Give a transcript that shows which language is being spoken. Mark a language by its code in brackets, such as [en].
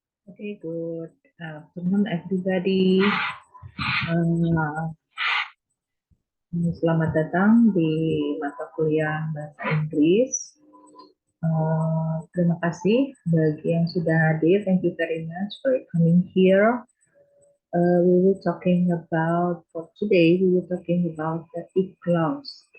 [en] Okay, good afternoon everybody. [id] Uh, Selamat datang di mata kuliah Bahasa Inggris. Terima kasih bagi yang sudah hadir. [en] Thank you very much for coming here. We will talking about for today. We will talking about the if clause.